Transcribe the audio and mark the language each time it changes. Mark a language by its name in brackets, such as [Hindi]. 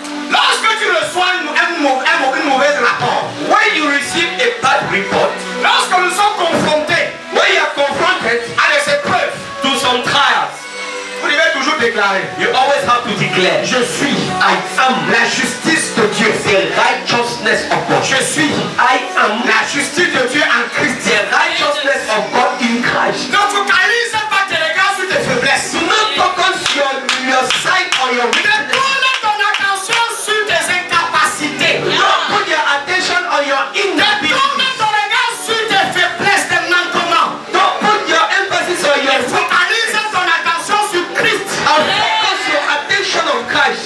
[French] Lorsque tu reçois une mauvaise rapport, [English] When you receive a bad report, [French] lorsque nous sommes confrontés [English] when you are confronted [French] à des épreuves, [English] to some trials, [French] vous devez toujours déclarer: [English] you always have to declare, [French] je suis [English] I am [French] la justice de Dieu. [English] the righteousness of God. [French] Je suis [English] I am [French] la justice de Dieu en Christ. [English] the righteousness of God in Christ. [French] Ne focalise pas tes regards sur tes faiblesses. [English] Do not focus your sight on your weakness. [French] Détourne ton attention sur tes incapacités. [English] Don't put your attention on your inability. [French] Détourne ton regard sur tes faiblesses, tes manquements. [English] Don't put your emphasis on your [French] Focalise ton attention sur Christ. [English] and focus your attention on Christ.